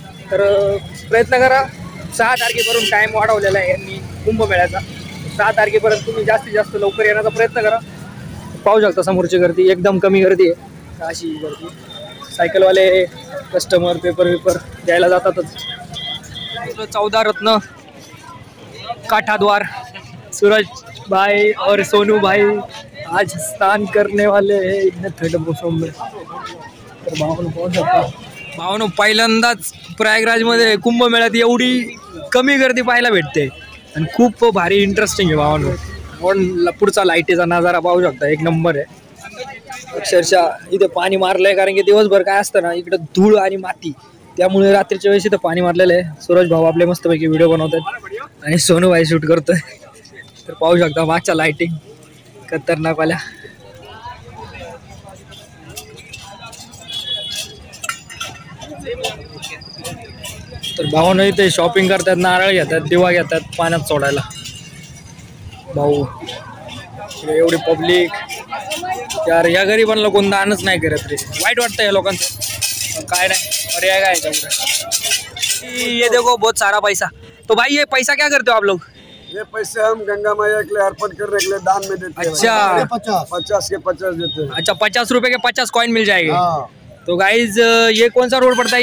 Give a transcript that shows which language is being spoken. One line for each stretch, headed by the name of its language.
Marathi: तर प्रयत्न करा. 6 तारखेपर्यंत टाईम वाढवलेला आहे यांनी कुंभमेळ्याचा. 6 तारखेपर्यंत तुम्ही जास्तीत जास्त लवकर येण्याचा प्रयत्न करा. पाहू शकता समोरची गर्दी एकदम कमी गर्दी आहे. अशी गर्दी सायकलवाले कस्टमर पेपर द्यायला जातातच.
Hindi: 14 रत्न काठाद्वार सूरज भाई और सोनू भाई आज स्नान करने वाले हैं इतने थंड मौसम में.
Marathi: तर भावानो पहिल्यांदाच प्रयागराजमध्ये कुंभमेळ्यात एवढी कमी गर्दी पाहायला भेटते आणि खूप भारी इंटरेस्टिंग आहे भावानो. पण पुढचा लाईटीचा नजारा पाहू शकता, एक नंबर आहे. अक्षरशः इथे पाणी मारलंय कारण की दिवसभर काय असतं ना इकडे धूळ आणि माती, त्यामुळे रात्रीच्या वेळेस इथं पाणी मारलेलं आहे. सूरज भाऊ आपले मस्तपैकी व्हिडिओ बनवतात आणि सोनू भाई शूट करतोय. तर पाहू शकता मागच्या लाईटिंग खतरनाकवाल्या. तर भाऊन इथे शॉपिंग करतात, नारळ घेतात, दिवा घेतात पाण्यात सोडायला. भाऊ एवढी पब्लिक यार, या गरिबांना कोण दानच नाही करत रे. वाईट वाटतं या लोकांचं. काय नाही पर्याय काय याच्यापुढे.
Hindi: ये देखो बहुत सारा पैसा. तो भाई ये पैसा क्या करते हो आप लोग? ये पैसे हम गंगा मैया के लिए अर्पण करने के लिए दान में देते हैं. अच्छा 50 के 50 देते हैं. अच्छा 50 रुपए के 50 कॉइन मिल जाएंगे. हाँ. तो गाइज ये कौन सा रोड पड़ता है?